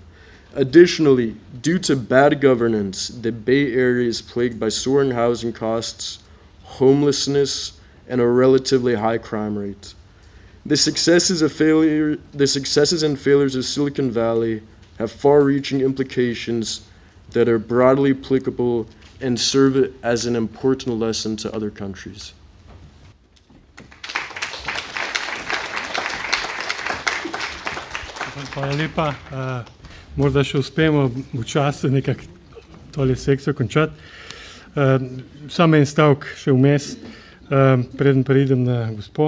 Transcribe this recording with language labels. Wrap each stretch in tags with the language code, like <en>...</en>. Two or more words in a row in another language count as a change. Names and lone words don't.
<en>Additionally, due to bad governance, the Bay Area is plagued by soaring housing costs, homelessness, and a relatively high crime rate. The successes and failures of Silicon Valley have far-reaching implications that are broadly applicable and serve as an important lesson to other countries.</en> <sl>Hvala lepa. Morda še uspemo v času nekako tole sekcijo končati. Samo en stavek še vmes, preden preidem na gospo.</sl>